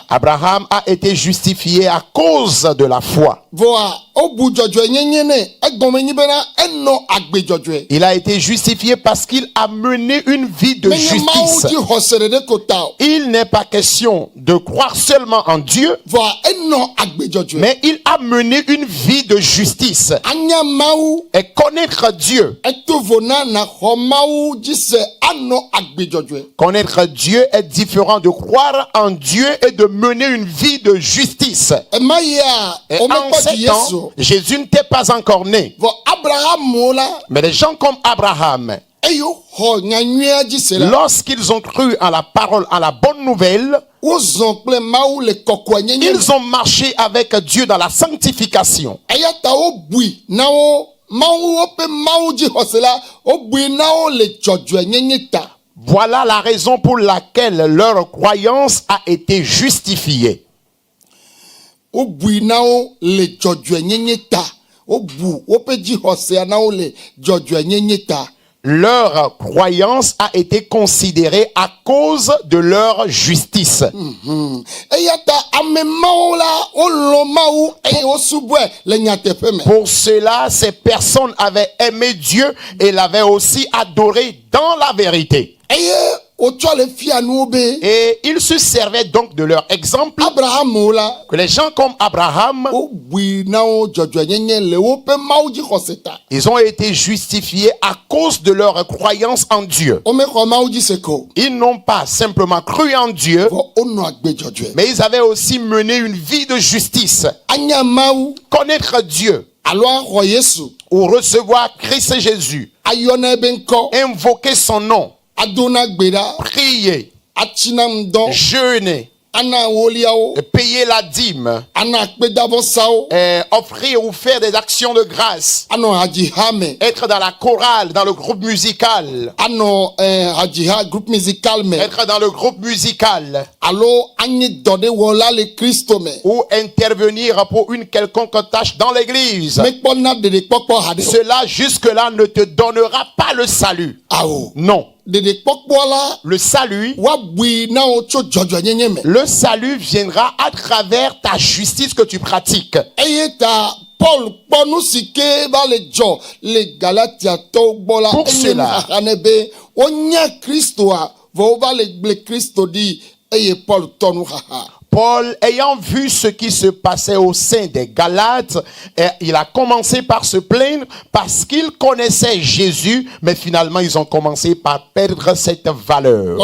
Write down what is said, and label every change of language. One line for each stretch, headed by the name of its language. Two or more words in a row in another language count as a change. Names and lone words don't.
French: Abraham a été justifié à cause de la foi.
Ewe: Voa wo bu dzɔdzɔnyenye ne egɔme nyi bena enɔ agbe dzɔdzɔe.
French: Il a été justifié parce qu'il a mené une vie de
Ewe: Menye Mawu
French: justice.
Ewe: dzixɔse ɖeɖe ko ta o.
French: Il n'est pas question de croire seulement en Dieu,
Ewe: Voa enɔ agbe dzɔdzɔe.
French: mais il a mené une vie de justice.
Ewe: Anya Mawu
French: Et connaître Dieu.
Ewe: eto vo na naxɔ Mawu dzi se anɔ agbe dzɔdzɔe.
French: Connaître Dieu est différent de croire en Dieu et de mener une vie de justice.
Ewe: Ema yia
French: Et
Ewe: womekpɔ
French: en
Ewe: dzi
French: ces temps, Yesu. Jésus n'était pas encore né.
Ewe: Vɔ Abraham wo la
French: Mais des gens comme Abraham,
Ewe: eyo xɔ nyanyuia dzi se la.
French: lorsqu'ils ont cru à la parole, à la bonne nouvelle,
Ewe: Wozɔ kple Mawu le kɔkɔenyenye me.
French: ils ont marché avec Dieu dans la sanctification.
Ewe: Eya ta wobui na wo Mawu woƒe Mawu dzixɔse la wobui na wo le dzɔdzɔenyenye ta.
French: Voilà la raison pour laquelle leur croyance a été justifiée.
Ewe: Wobui na wo le dzɔdzɔenyenye ta. Wobu woƒe dzixɔsea na wo le dzɔdzɔenyenye ta.
French: Leur croyance a été considérée à cause de leur justice.
Ewe: Eya ta ame mawo la wolɔ̃ Mawu eye wosubɔe le nyateƒe me.
French: Pour cela, ces personnes avaient aimé Dieu et l'avaient aussi adoré dans la vérité.
Ewe: Eye wotsɔ le fia nuwo be
French: Et ils se servaient donc de leur exemple,
Ewe: Abraham wo la
French: que les gens comme Abraham,
Ewe: wobui na wo dzɔdzɔenyenye le woƒe Mawu dzixɔse ta.
French: ils ont été justifiés à cause de leur croyance en Dieu.
Ewe: Womexɔ Mawu dzi se ko.
French: Ils n'ont pas simplement cru en Dieu,
Ewe: Vɔ wonɔ agbe dzɔdzɔe.
French: mais ils avaient aussi mené une vie de justice.
Ewe: Anya Mawu
French: Connaître Dieu
Ewe: alo axɔ Yesu.
French: ou recevoir Christ Jésus,
Ewe: Ayɔna ebe ŋkɔ.
French: invoquer son nom,
Ewe: Adona gbe ɖa.
French: prier,
Ewe: Atsina ŋdɔ.
French: jeûner,
Ewe: Ana woliawo.
French: payer la dîme,
Ewe: Ana akpedavɔsawo.
French: offrir ou faire des actions de grâce,
Ewe: Anɔ hadziha me.
French: être dans la chorale, dans le groupe musical,
Ewe: Anɔ hadziha
French: groupe musical
Ewe: me.
French: être dans le groupe musical
Ewe: Alo anyi dɔ ɖe wɔla le Kristo me.
French: ou intervenir pour une quelconque tâche dans l'église.
Ewe: Mekpɔna ɖeɖekpɔkpɔ haɖe o.
French: Cela jusque-là ne te donnera pas le salut.
Ewe: Awo.
French: Non.
Ewe: Ɖeɖekpɔkpɔ la
French: Le salut,
Ewe: woabui na wo tso dzɔdzɔenyenye me.
French: le salut viendra à travers ta justice que tu pratiques.
Ewe: Eye ta Paul kpɔ nu si ke va le dzɔ le Galatiatɔwo gbɔ la.
French: Pour
Ewe: Enye
French: cela.
Ewe: nuxaxa ne be wonya Kristoa vɔ wova le gble Kristo ɖi eye Paul tɔ nuxaxa.
French: Paul, ayant vu ce qui se passait au sein des Galates, il a commencé par se plaindre parce qu'il connaissait Jésus, mais finalement ils ont commencé par perdre cette valeur.